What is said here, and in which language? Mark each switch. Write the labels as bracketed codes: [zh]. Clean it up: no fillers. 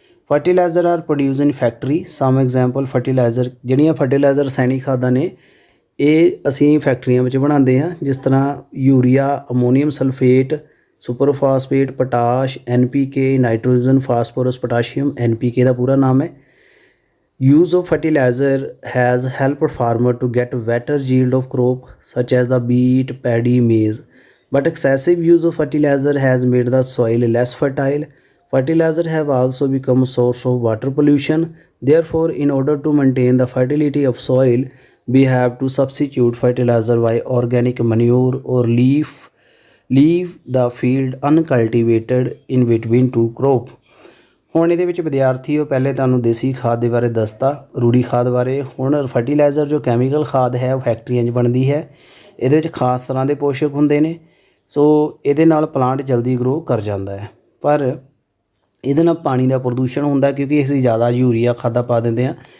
[en] Fertiliser are produce in factory. Some example fertiliser, [pa] ਜਿਹੜੀਆਂ fertiliser ਰਸਾਇਣਿਕ ਖਾਦਾਂ ਨੇ ਇਹ ਅਸੀਂ ਫੈਕਟਰੀਆਂ ਵਿੱਚ ਬਣਾਉਂਦੇ ਹਾਂ, ਜਿਸ ਤਰ੍ਹਾਂ urea, ammonium sulphate, super phosphate, potash, NPK, nitrogen, phosphorus, potassium. NPK ਦਾ ਪੂਰਾ ਨਾਮ ਹੈ। [en] use of fertilizer has helped farmer to get better yield of crop such as the wheat, paddy, maize, but excessive use of fertilizer has made the soil less fertile. Fertilizer have also become a source of water pollution. Therefore, in order to maintain the fertility of soil, we have to substitute fertilizer by organic manure or leave the field uncultivated in between two crop. [pa] ਹੁਣ ਇਹਦੇ ਵਿੱਚ ਵਿਦਿਆਰਥੀਓ ਪਹਿਲੇ ਤੁਹਾਨੂੰ ਦੇਸੀ ਖਾਦ ਦੇ ਬਾਰੇ ਦੱਸਤਾ, ਰੂੜੀ ਖਾਦ ਬਾਰੇ। ਹੁਣ ਫਰਟੀਲਾਈਜ਼ਰ ਜੋ ਕੈਮੀਕਲ ਖਾਦ ਹੈ ਉਹ ਫੈਕਟਰੀਆਂ 'ਚ ਬਣਦੀ ਹੈ। ਇਹਦੇ ਵਿੱਚ ਖਾਸ ਤਰ੍ਹਾਂ ਦੇ ਪੋਸ਼ਕ ਹੁੰਦੇ ਨੇ। ਸੋ ਇਹਦੇ ਨਾਲ ਪਲਾਂਟ ਜਲਦੀ ਗਰੋ ਕਰ ਜਾਂਦਾ ਹੈ, ਪਰ ਇਹਦੇ ਨਾਲ ਪਾਣੀ ਦਾ ਪ੍ਰਦੂਸ਼ਣ ਹੁੰਦਾ ਕਿਉਂਕਿ ਅਸੀਂ ਜ਼ਿਆਦਾ ਯੂਰੀਆ ਖਾਦਾਂ ਪਾ ਦਿੰਦੇ ਹਾਂ।